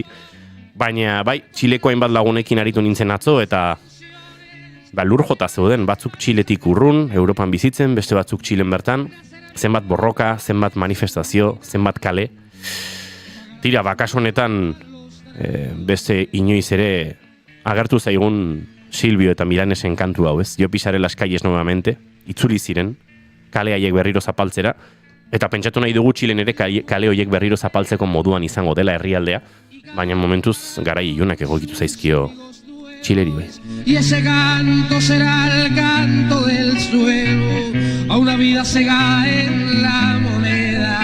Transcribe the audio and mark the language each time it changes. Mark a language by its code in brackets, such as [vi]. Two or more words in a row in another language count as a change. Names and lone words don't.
[eu] Baina bai, Txileko hainbat lagunekin aritu nintzen atzo eta lur jota zeuden, batzuk Txiletik urrun, Europan bizitzen, beste batzuk Txilen bertan, zenbat borroka, zenbat manifestazio, zenbat kale. Tira, bakas honetan beste inoiz ere agertu zaigun Silvio eta Milanesen kantu hau, ez? [es] Jo pisare las calles nuevamente, [eu] itzuli ziren, kale haiek berriro zapaltzera, eta pentsatu nahi dugu Txilen ere kale horiek berriro zapaltzeko moduan izango dela herrialdea, baina momentuz garai ilunak egokitu zaizkio Txileri bai. [es] Y ese canto será el canto del suelo, a una vida cega en la moneda.